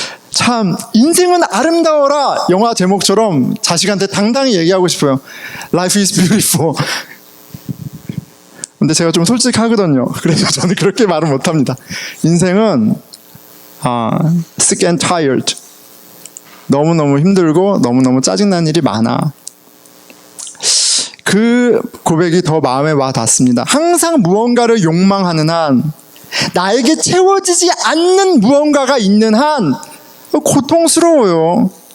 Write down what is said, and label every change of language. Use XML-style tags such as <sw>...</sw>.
<ko>참 인생은 아름다워라 영화 제목처럼 자식한테 당당히 얘기하고 싶어요.</ko> <en>Life is beautiful.</en> <ko>근데 제가 좀 솔직하거든요. 그래서 저는 그렇게 말을 못합니다. 인생은</ko> <en>sick and tired.</en> <ko>너무너무 힘들고 너무너무 짜증난 일이 많아. 그 고백이 더 마음에 와 닿습니다. 항상 무언가를 욕망하는 한, 나에게 채워지지 않는 무언가가 있는 한 고통스러워요.</ko>